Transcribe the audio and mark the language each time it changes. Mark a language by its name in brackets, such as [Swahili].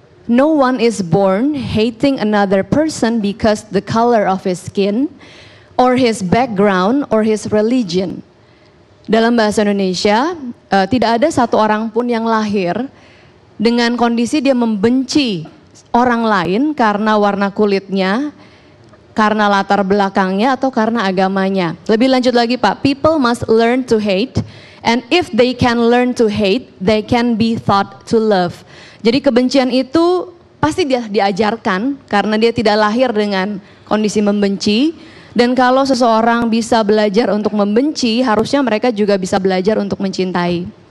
[English] No one is born hating another person because the color of his skin or his background or his religion. [Indonesian] Dalam bahasa Indonesia, tidak ada satu orang pun yang lahir dengan kondisi dia membenci orang lain karena warna kulitnya, karena latar belakangnya atau karena agamanya. Lebih lanjut lagi Pak, [English] people must learn to hate, and if they can learn to hate, they can be taught to love. [Indonesian] Jadi kebencian itu pasti dia diajarkan karena dia tidak lahir dengan kondisi membenci. Dan kalau seseorang bisa belajar untuk membenci, harusnya mereka juga bisa belajar untuk mencintai.